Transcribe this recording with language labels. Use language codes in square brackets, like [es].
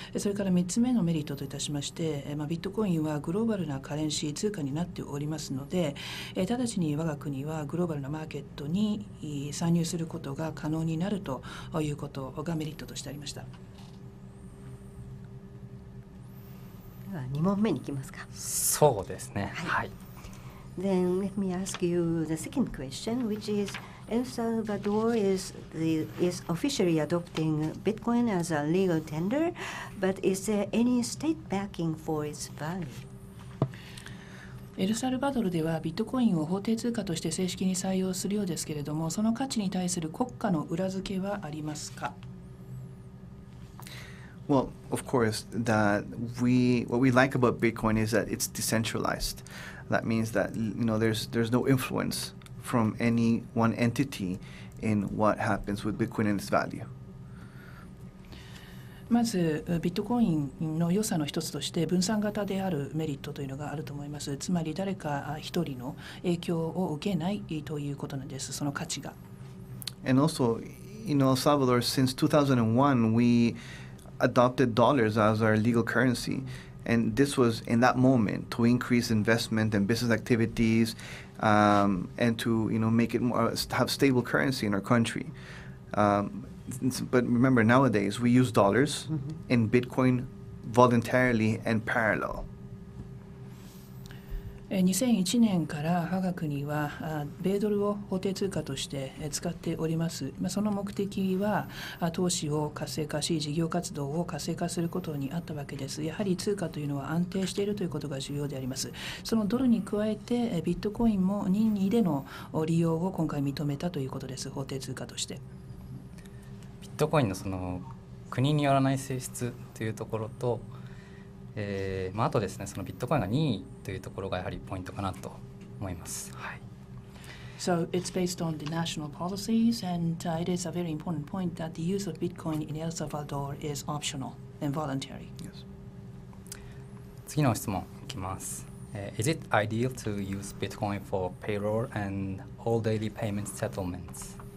[ja] それから3つ目のメリットといたしまして、ビットコインはグローバルなカレンシー通貨になっておりますので、直ちに我が国はグローバルなマーケットに参入することが可能になるということがメリットとしてありました。では2問目に行きますか。そうですね。はい。 [en] Then let me ask you the second question, which is El Salvador is officially adopting Bitcoin as a legal tender, but is there any state backing for its value? [ja] エルサルバドルではビットコインを法定通貨として正式に採用するようですけれども、その価値に対する国家の裏付けはありますか？ [en] Well, of course, what we like about Bitcoin is that it's decentralized. That means that there's no influence from any one entity in what happens with Bitcoin and its value. [ja] まずビットコインの良さの一つとして分散型であるメリットというのがあると思います。つまり誰か一人の影響を受けないということなんです。その価値が。 [en] And also, in El Salvador, since 2001, we adopted dollars as our legal currency. And this was in that moment to increase investment and business activities, and to make it more have stable currency in our country. But remember, nowadays we use dollars and Bitcoin voluntarily and parallel. [ja] 2001年から我が国は米ドルを法定通貨として使っております。その目的は投資を活性化し事業活動を活性化することにあったわけです。やはり通貨というのは安定しているということが重要であります。そのドルに加えてビットコインも任意での利用を今回認めたということです。法定通貨として。ビットコインのその国によらない性質というところと、あとですね、そのビットコインが任意というところがやはりポイントかなと思います。はい。 [en] So it's based on the national policies, and it is a very important point that the use of Bitcoin in El Salvador is optional and voluntary. Yes. [ja] 次の質問いきます。 [en] Is it ideal to use Bitcoin for payroll and all daily payment settlements?